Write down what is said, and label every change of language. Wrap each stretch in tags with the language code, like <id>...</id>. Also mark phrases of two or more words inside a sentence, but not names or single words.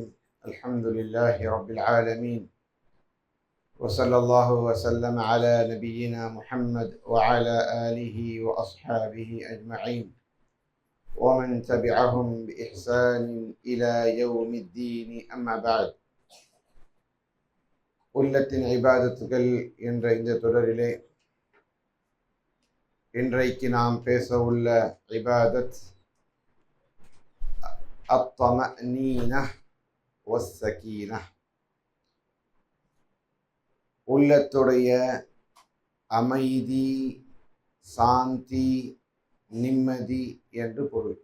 <ar>الحمد لله رب العالمين، وصلى الله وسلم على نبينا محمد وعلى آله وأصحابه أجمعين ومن تبعهم بإحسان إلى يوم الدين. أما بعد.</ar> <ta>உள்ளத்தின் இபாதத்துகள் என்ற இந்த தொடரிலே இன்றைக்கு நாம் பேச உள்ள இபாதத்</ta> <ar>الطمأنينة والسكينة,</ar> <ta>உள்ளத்துடைய அமைதி, சாந்தி, நிம்மதி என்று பொருள்.</ta>